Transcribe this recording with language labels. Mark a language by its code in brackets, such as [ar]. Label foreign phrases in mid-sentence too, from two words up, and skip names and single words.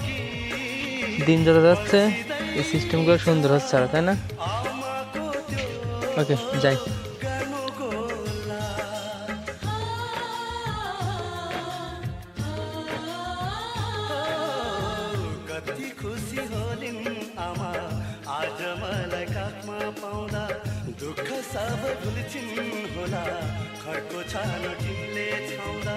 [bn] দিন যত যাচ্ছে এই সিস্টেমগুলো সুন্দর হচ্ছে আর তাই না? ওকে যাই। [ne] खुसी होलिन् आमा आज मलाई काखमा पाउँदा दुःख सब भुल्छिन् होला घरको छानो टिमले छाउँदा।